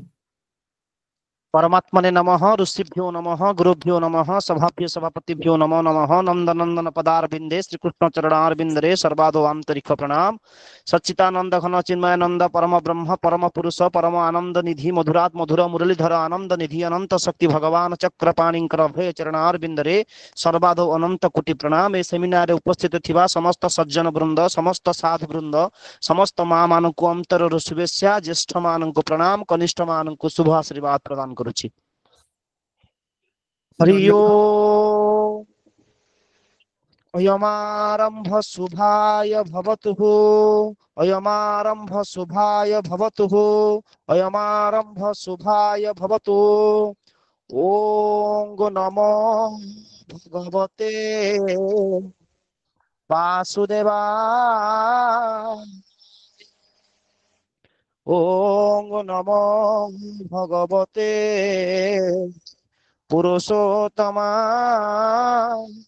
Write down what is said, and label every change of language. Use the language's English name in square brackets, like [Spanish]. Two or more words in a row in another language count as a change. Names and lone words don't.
[Sanskrit] परमात्मने नमः ऋषिभ्यो नमः गुरुभ्यो नमः सभाभ्यो सभापतिभ्यो नमो नमः नंदनंदन पदारविंदे श्रीकृष्ण [Odia] ଚରଣାରବିନ୍ଦରେ ସର୍ବାଦୌ ଆନ୍ତରିକ ପ୍ରଣାମ [Sanskrit] सच्चिदानंद घन चिन्मयानंद परम ब्रह्म परम पुरुष परम आनंद निधि मधुरात मधुर मुरलीधर आनंद निधि अनंत शक्ति भगवान [Odia] ଚକ୍ରପାଣିଙ୍କର ଅଭୟ ଚରଣାରବିନ୍ଦରେ ସର୍ବାଦୌ ଅନନ୍ତ କୋଟି ପ୍ରଣାମ। ଏ ସେମିନାର ଉପସ୍ଥିତ ଥିବା ସମସ୍ତ ସଜ୍ଜନ ବୃନ୍ଦ ସମସ୍ତ ସାଧୁ ବୃନ୍ଦ ସମସ୍ତ ମା ମାନଙ୍କ ଅନ୍ତର ଶୁଭେଚ୍ଛା ଜ୍ୟେଷ୍ଠ ମାନଙ୍କ ପ୍ରଣାମ କନିଷ୍ଠ ମାନଙ୍କ ଶୁଭ ଆଶୀର୍ବାଦ ପ୍ରଦାନ କରୁଛି। [Sanskrit] हरि ओम अयमारंभ शुभाय भवतु अयमारंभ शुभाय भवतु अयमारंभ शुभाय भवतु। ओम नमो भगवते वासुदेवाय ओम नमो भगवते पुरुषोत्तमाय